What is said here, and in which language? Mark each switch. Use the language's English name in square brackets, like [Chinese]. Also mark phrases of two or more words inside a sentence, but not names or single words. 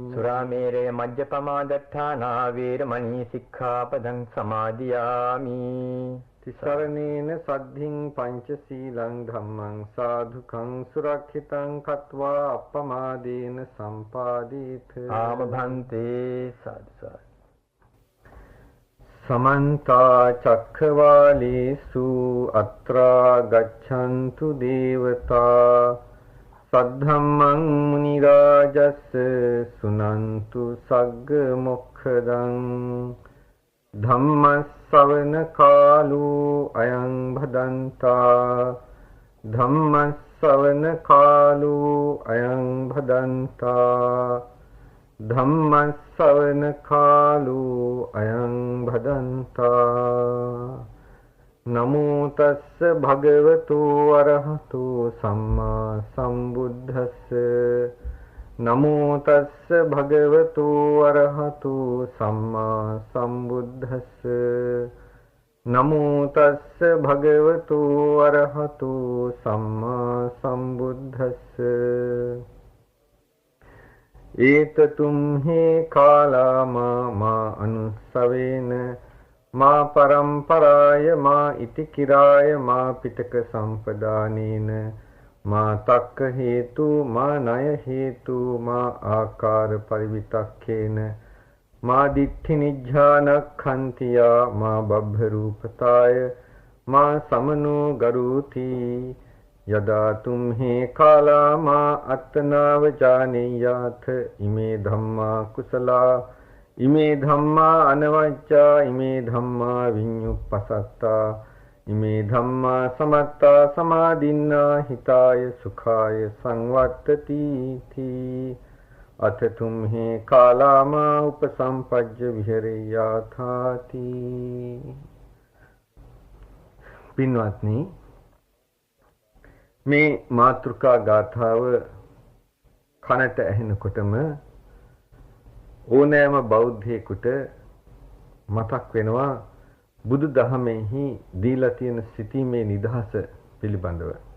[Pali] සුරාමේරය මජ්ජපමාදට්ඨානා වේරමණී සික්ඛාපදං සමාදියාමි තිසරණේන සද්ධින් පංචශීලං ධම්මං සාධුකං සුරක්ෂිතං කତ୍වා අප්පමාදේන සම්පාදේත [Sinhala] ආමභන්තේ සාදු [Pali] समन्ता चक्रवालेषु अत्रा गच्छन्तु देवता सद्धम्मं मुनिराजस् सुनन्तु सग्ग मोक्षदं धम्मස්සවන කාලෝ අයං භදන්තා ධම්මස්සවන කාලෝ අයං භදන්තා ධම්මස්සවන කාලෝ අයං භදන්තා නමෝ තස්ස භගවතු අරහතු සම්මා සම්බුද්දස්ස නමෝ තස්ස භගවතු අරහතු සම්මා සම්බුද්දස්ස නමෝ තස්ස භගවතු අරහතු සම්මා සම්බුද්දස්ස ඒතතුම්හි කාලාමා මා අනුස්සවේන මා පරම්පරාය මා ඉතිකිරාය මා පිටක සම්පදානේන මා තක්ක හේතු මා ණය හේතු මා ආකාර පරිවිතක්කේන මා දිට්ඨි නිජ්ජානක්ඛන්තියා මා බබ්බ රූපතාය මා සමනෝ ගරුති යදා තුම්හි කාලා මා අත්තනාව ජානේයාත ඉමේ ධම්මා කුසලා ඉමේ ධම්මා අනවජ්ජා ඉමේ ධම්මා විඤ්ඤුප්පසත්තා ඉමේ ධම්මා සමත්තා සමාදින්නා හිතාය සුඛාය සංවත්තති තී අත තුම්හි කාලා මා උපසම්පජ්ජ විහෙරෙයාථාති [Sinhala] පින්වත්නි මේ මාතෘකා ගාථාව කනට ඇහෙනකොටම ඕනෑම බෞද්ධයෙකුට මතක් වෙනවා බුදු දහමෙහි දීලා තියෙන සිටීමේ නිදහස පිළිබඳව.